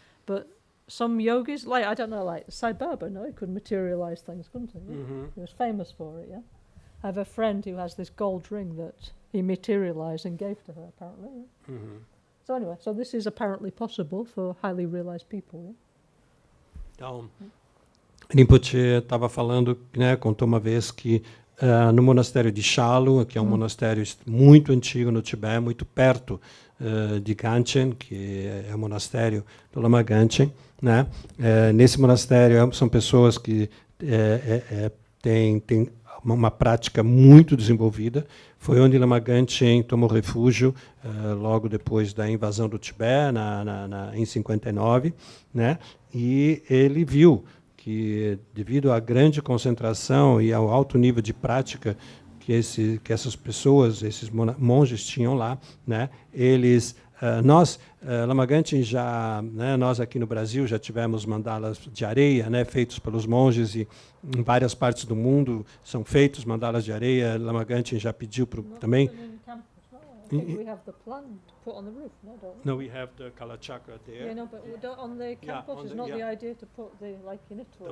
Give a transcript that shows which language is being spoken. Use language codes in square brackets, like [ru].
[en] But some yogis, like, I don't know, like Sai Baba, no? He could materialize things, couldn't he? Yeah? Mm-hmm. He was famous for it, yeah? I have a friend who has this gold ring that he materialized and gave to her, apparently. Yeah? Mm-hmm. So anyway, so this is apparently possible for highly realized people. Yeah? [pt] Então, Rinpoche estava falando, né, contou uma vez que no monastério de Shalu, que é um monastério muito antigo no Tibete, muito perto de Gangchen, que é o monastério do Lama Gangchen, né? Nesse monastério são pessoas que têm uma prática muito desenvolvida. Foi onde Lama Gangchen tomou refúgio logo depois da invasão do Tibete, em 59, né? E ele viu que, devido à grande concentração e ao alto nível de prática que essas pessoas, esses monges tinham lá, né? Eles, Lama Gangchen nós aqui no Brasil já tivemos mandalas de areia, né, feitos pelos monges, e em várias partes do mundo são feitos mandalas de areia. Lama Gangchen já pediu também. [en] We have the plant to put on the roof, no, don't we? No, we have the Kalachakra there. Yeah, no, but on the campus, it's not the idea to put the, like in Italy,